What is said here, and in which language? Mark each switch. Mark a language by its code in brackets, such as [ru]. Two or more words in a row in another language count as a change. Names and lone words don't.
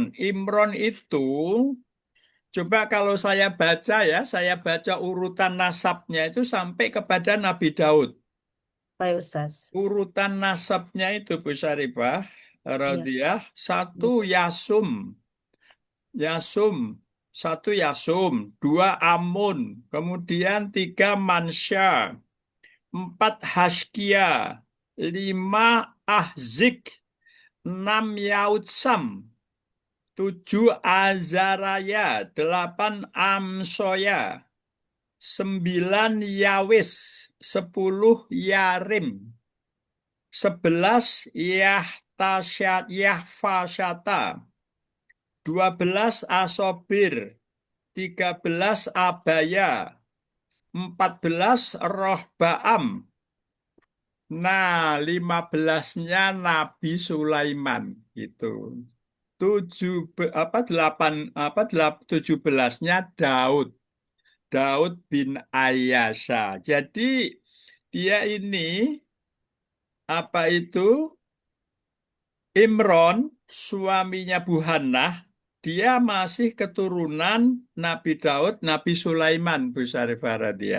[id] Imron itu, coba kalau saya baca ya, saya baca urutan nasabnya itu sampai kepada Nabi Daud. Baik Ustaz. Urutan nasabnya itu Bu Syarifah, Ya. Radiyah, satu Yasum. Yasum, satu Yasum, dua Amun, kemudian tiga Mansya, empat Haskia, lima Ahzik, enam Yautsam, tujuh Azaraya, delapan Amsoya, sembilan Yawis, sepuluh Yarim, sebelas Yahfasyata, 12 Asobir, 13 Abaya, 14 Rohbaam. Nah, 15-nya Nabi Sulaiman gitu. 17-nya Daud. Daud bin Ayyasha. Jadi dia ini apa itu Imron, suaminya Bu Hannah, dia masih keturunan Nabi Daud, Nabi Sulaiman, Bu Syarifah dia.